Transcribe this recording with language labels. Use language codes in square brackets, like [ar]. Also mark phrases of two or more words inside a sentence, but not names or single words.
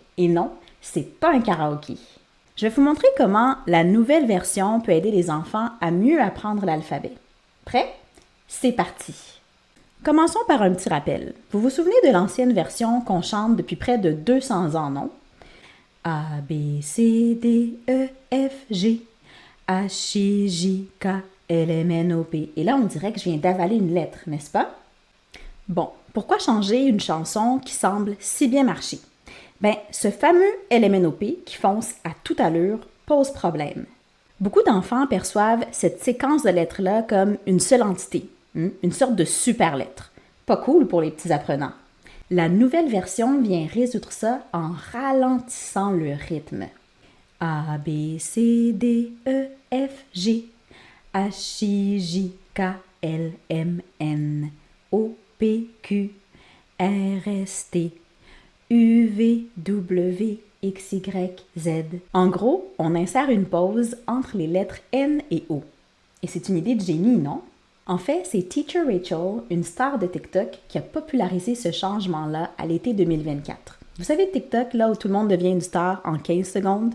[fr] Et non, c'est pas un karaoké. Je vais vous montrer comment la nouvelle version peut aider les enfants à mieux apprendre l'alphabet. Prêt? C'est parti! Commençons par un petit rappel. Vous vous souvenez de l'ancienne version qu'on chante depuis près de 200 ans, non? A, B, C, D, E, F, G, H, I, J, K, L, M, N, O, P. Et là, on dirait que je viens d'avaler une lettre, n'est-ce pas? Bon, pourquoi changer une chanson qui semble si bien marcher? Bien, ce fameux L, M, N, O, P qui fonce à toute allure pose problème. Beaucoup d'enfants perçoivent cette séquence de lettres-là comme une seule entité, une sorte de super lettre. Pas cool pour les petits apprenants. La nouvelle version vient résoudre ça en ralentissant le rythme. A, B, C, D, E, F, G, H, I, J, K, L, M, N, O, P, Q, R, S, T, U, V, W, X, Y, Z. En gros, on insère une pause entre les lettres N et O. Et c'est une idée de génie, non? En fait, c'est Teacher Rachel, une star de TikTok, qui a popularisé ce changement-là à l'été 2024. Vous savez TikTok, là où tout le monde devient une star en 15 secondes?